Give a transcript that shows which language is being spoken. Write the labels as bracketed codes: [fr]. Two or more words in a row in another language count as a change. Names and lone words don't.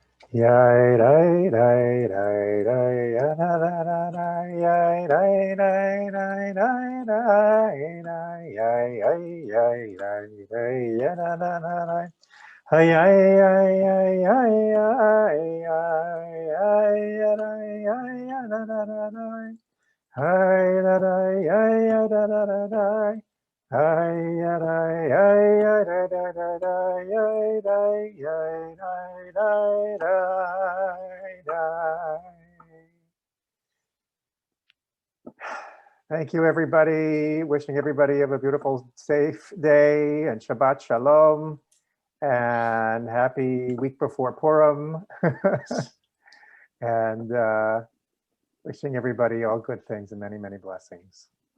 [en] Yay, day, day, day, day, ya, da, da, da, da, yay, day, day, day, day, day, day, yay, yay, yay, day, day, ya, da, da, da, da. Hey, ay, ay, ay, ay, ay, ay, ay, ya, da, ay, ya, da, da, da, da. Hey, da, da, ay, ya, da, da, da, da. Hey, ya, da, ay, ya, da, da, da, da, yay, day, yay, day, day, day, day. Thank you, everybody. Wishing everybody have a beautiful, safe day and [he] Shabbat Shalom [en] and happy week before Purim. And wishing everybody all good things and many, many blessings.